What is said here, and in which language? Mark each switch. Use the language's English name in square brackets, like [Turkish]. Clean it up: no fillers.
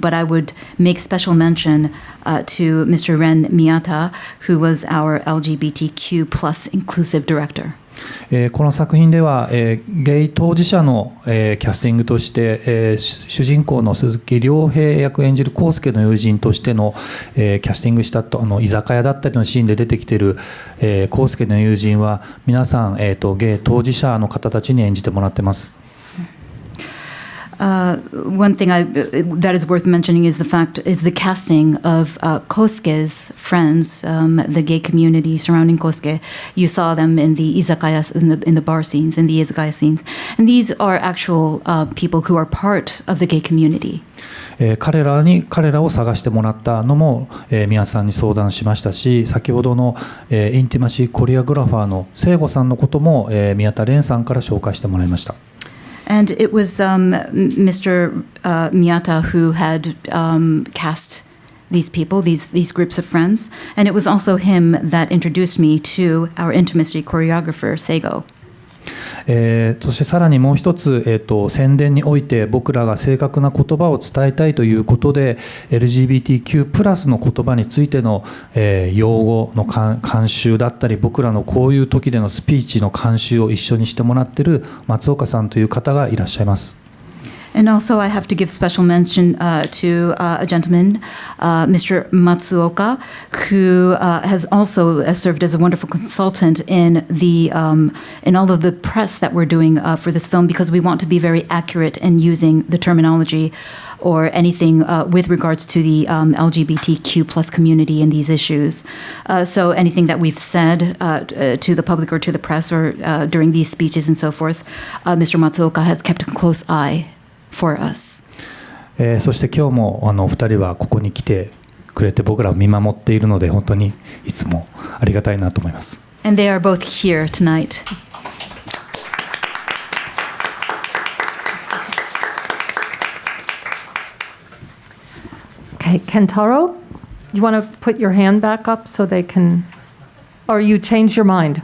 [English] But I would make special mention to Mr. Ren Miyata, who was our LGBTQ+ inclusive director. [Japanese] この作品では、ゲイ当事者の、キャスティングとして、主人公の鈴木亮平役演じる康介の友人としての、キャスティングした居酒屋だったりのシーンで出てきている、康介の友人は皆さん、ゲイ当事者の方たちに演じてもらってます。 [English] One thing that is worth mentioning is the casting of Kosuke's friends, the gay community surrounding Kosuke. You saw them in the izakaya, in the bar scenes, in the izakaya scenes, and these are actual people who are part of the gay community. [Japanese] 彼らを探してもらったのも、宮さんに相談しましたし、先ほどの、インティマシーコリオグラファーの聖子さんのことも、宮田蓮さんから紹介してもらいました。 [English] And it was Mr. Miyata who had cast these people, these groups of friends, and it was also him that introduced me to our intimacy choreographer, Seigo. [Japanese] そしてさらにもう一つ、宣伝において僕らが正確な言葉を伝えたいということで LGBTQ+ の言葉についての、用語の監修だったり僕らのこういう時でのスピーチの監修を一緒にしてもらっている松岡さんという方がいらっしゃいます。 [English] And also, I have to give special mention to a gentleman, Mr. Matsuoka, who has also served as a wonderful consultant in all of the press that we're doing for this film, because we want to be very accurate in using the terminology or anything with regards to the LGBTQ+ community and these issues. So anything that we've said to the public or to the press or during these speeches and so forth, Mr. Matsuoka has kept a close eye for us. [Japanese] そして今日もお二人はここに来てくれて僕らを見守っているので本当にいつもありがたいなと思います。 [English] And they are both here tonight. Okay, Kentaro, you want to put your hand back up so they can, or you change your mind?